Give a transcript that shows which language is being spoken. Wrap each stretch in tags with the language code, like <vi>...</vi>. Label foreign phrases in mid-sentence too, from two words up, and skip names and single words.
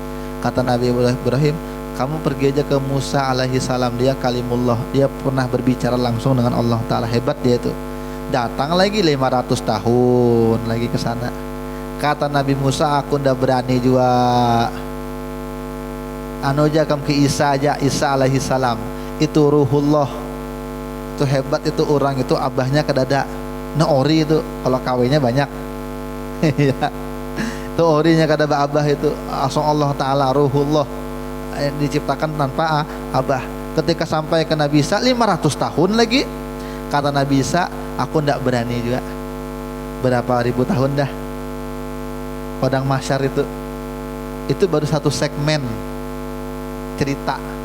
<id>Kata Nabi Ibrahim, Kamu pergi aja ke Musa alaihi salam, dia kalimullah, dia pernah berbicara langsung dengan Allah Ta'ala, hebat dia itu. Datang lagi 500 tahun lagi ke sana. Kata Nabi Musa, aku ndak berani juga. Anu aja kamu ke Isa aja,</id> <bjn>Isa alaihi salam itu ruhullah, itu hebat itu orang itu, abahnya kedada ori itu kalau kawinnya banyak. Itu orinya kada abah itu langsung Allah Ta'ala ruhullah,</bjn> <id>diciptakan tanpa abah. Ketika sampai ke Nabi Isa 500 tahun lagi, kata Nabi Isa, aku ndak berani juga. Berapa ribu tahun dah Padang Mahsyar itu baru satu segmen cerita.</id>